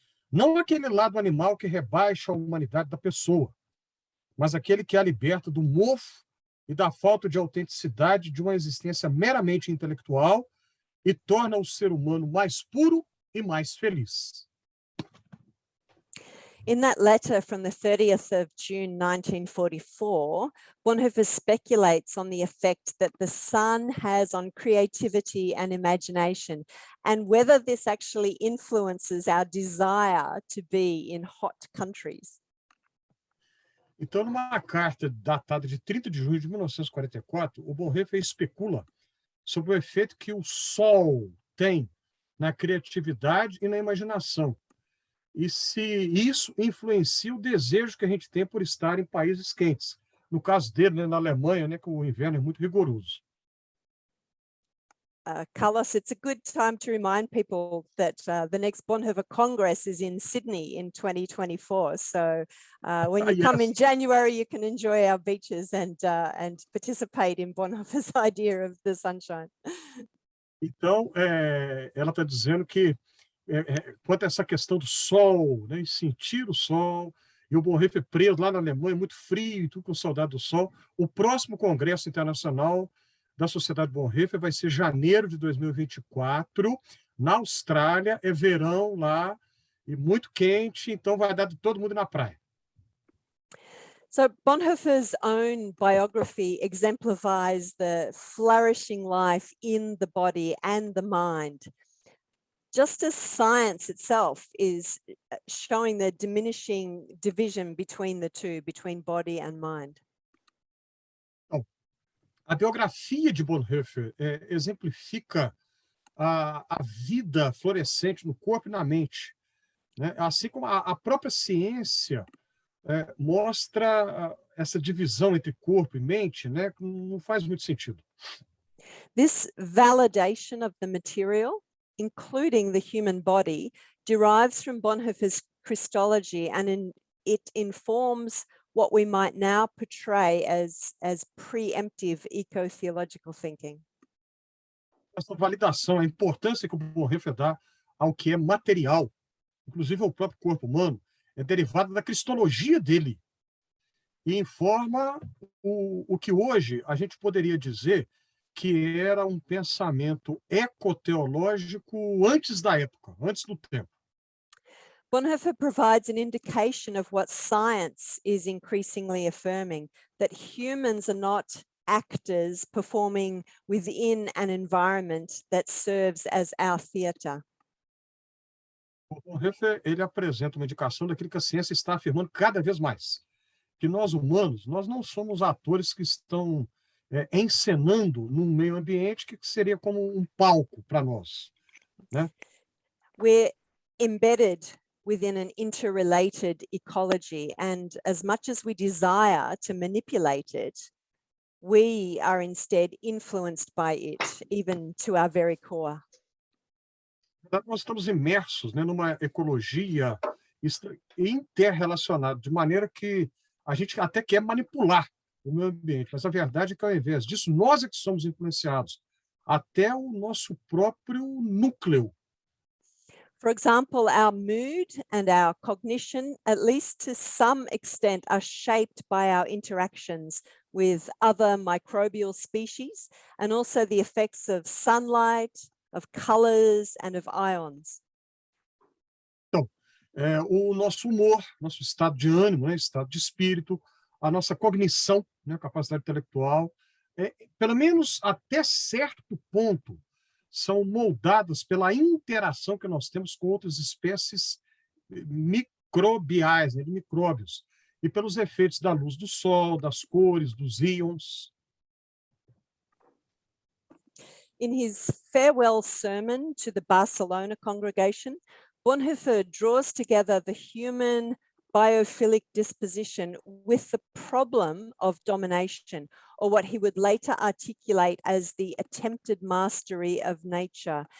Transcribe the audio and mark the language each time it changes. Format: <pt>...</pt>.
<pt>Não aquele lado animal que rebaixa a humanidade da pessoa, mas aquele que a liberta do mofo e da falta de autenticidade de uma existência meramente intelectual e torna o ser humano mais puro e mais feliz.</pt> <en>In that letter from the 30th of June 1944, Bonhoeffer speculates on the effect that the sun has on creativity and imagination, and whether this actually influences our desire to be in hot countries.</en> <pt>Então, numa carta datada de 30 de junho de 1944, o Bonhoeffer especula sobre o efeito que o sol tem na criatividade e na imaginação, e se isso influencia o desejo que a gente tem por estar em países quentes. No caso dele, né, na Alemanha, né, que o inverno é muito rigoroso.</pt> <en>Carlos, it's a good time to remind people that the next Bonhoeffer Congress is in Sydney in 2024. So when you come in January, you can enjoy our beaches and participate in Bonhoeffer's idea of the sunshine.</en> <pt>Então, ela está dizendo que quanto a essa questão do sol, né, e sentir o sol, e o Bonhoeffer preso lá na Alemanha, muito frio, e tudo com saudade do sol. O próximo Congresso Internacional da Sociedade Bonhoeffer vai ser janeiro de 2024, na Austrália, é verão lá, e muito quente, então vai dar de todo mundo na praia.</pt> <en>So Bonhoeffer's own biography exemplifies the flourishing life in the body and the mind. Just as science itself is showing the diminishing division between the two, between body and mind.</en> <pt>A biografia de Bonhoeffer exemplifica a vida florescente no corpo e na mente, né? Assim como a própria ciência mostra essa divisão entre corpo e mente, né? Não faz muito sentido.</pt> <en>This validation of the material, including the human body, derives from Bonhoeffer's Christology, and it informs what we might now portray as preemptive eco-theological thinking.</en> <pt>Essa validação, a importância que o Bonhoeffer dá ao que é material, inclusive ao próprio corpo humano, é derivada da cristologia dele e informa o que hoje a gente poderia dizer que era um pensamento ecoteológico antes da época, antes do tempo.</pt> <en>Bonhoeffer provides an indication of what science is increasingly affirming, that humans are not actors performing within an environment that serves as our theatre.</en> <pt>O Bonhoeffer, ele apresenta uma indicação daquilo que a ciência está afirmando cada vez mais, que nós humanos, nós não somos atores que estão encenando num meio ambiente que seria como um palco para nós, né?</pt> <en>We're embedded within an interrelated ecology, and as much as we desire to manipulate it, we are instead influenced by it, even to our very core.</en> <pt>Nós estamos imersos, né, numa ecologia interrelacionada, de maneira que a gente até quer manipular o meio ambiente, mas a verdade é que, ao invés disso, nós é que somos influenciados, até o nosso próprio núcleo.</pt> <en>For example, our mood and our cognition, at least to some extent, are shaped by our interactions with other microbial species, and also the effects of sunlight, of colors, and of ions.</en> <pt>Então, o nosso humor, nosso estado de ânimo, né, estado de espírito, a nossa cognição, né, capacidade intelectual, pelo menos até certo ponto, são moldadas pela interação que nós temos com outras espécies microbiais, né, de micróbios, e pelos efeitos da luz do sol, das cores, dos íons.</pt> <en>In his farewell sermon to the Barcelona congregation, Bonhoeffer draws together the human biophilic disposition with the problem of domination, or what he would later articulate as the attempted mastery of nature.</en>